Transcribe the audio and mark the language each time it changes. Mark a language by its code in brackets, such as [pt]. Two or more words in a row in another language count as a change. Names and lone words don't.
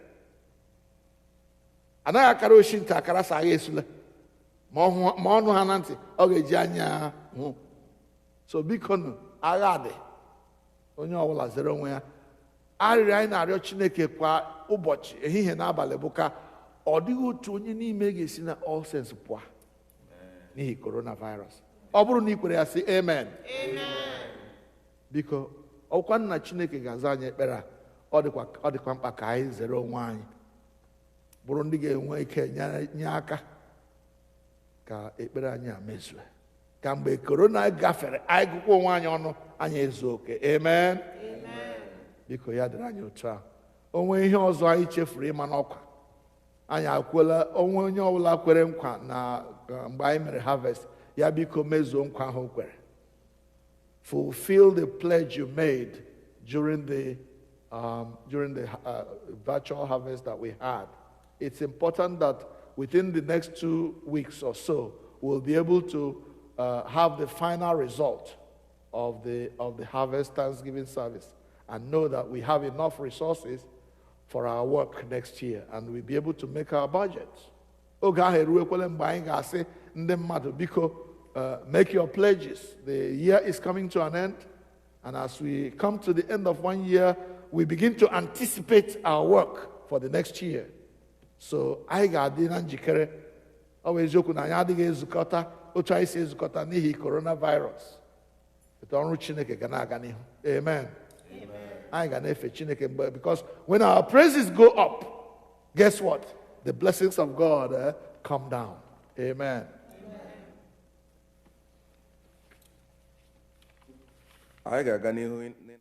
[ig] Anaghị akara oshi ntị akara sa agha esule ma ọnụ ha na ntị ọ ga-eji anya hụ. So biko nụ, agha dị, onye ọbụla zere onwe ya. Arịrịọ anyị na-arịọ Chineke kwa ụbọchị ehihie na abalị bụ ka ọ dịghị otu onye n'ime ga-esi na [en] all sense [ig] pụọ n'ihi coronavirus. Ọ bụrụ na ị kwere ya sị amen. Biko ọkwa nna Chineke ga-aza anyị ekpere a. Ọ dịkwa mkpa ka anyị zere onwe anyị, bụrụ ndị ga-enwe ike nye aka ka ekpere anyị a mezue, ka mgbe korona gafere anyị gụkwa onwe anyị ọnụ anyị ezu oke. Amen. Biko ya dịrị anyị otu a. Onwe ihe ọzọ anyị chefuru ịma n'ọkwa, anyị akwela onye ọbụla kwere nkwa na mgbe anyị mere harvest ya biko mezuo nkwa ahụ kwere. [en] Fulfill the pledge you made during the virtual harvest that we had. It's important that within the next 2 weeks or so, we'll be able to have the final result of the harvest Thanksgiving service and know that we have enough resources for our work next year, and we'll be able to make our budgets. [ig] Oge ahụ eruekwele mgbe anyị ga-asị ndị mmadụ biko [en] make your pledges. The year is coming to an end, and as we come to the end of 1 year, we begin to anticipate our work for the next year. [ig] So anyị ga-adị na njikere. Ọ bụ eziokwu na anyị adịghị ezukọta otu anyị si ezukọta n'ihi coronavirus. Etu ọrụ Chineke ga na-aga n'ihu. Amen. Anyị ga na-efe Chineke mgbe, [en] because when our praises go up, guess what? The blessings of God come down. Amen. [ig] Anyị ga-aga n'ihu.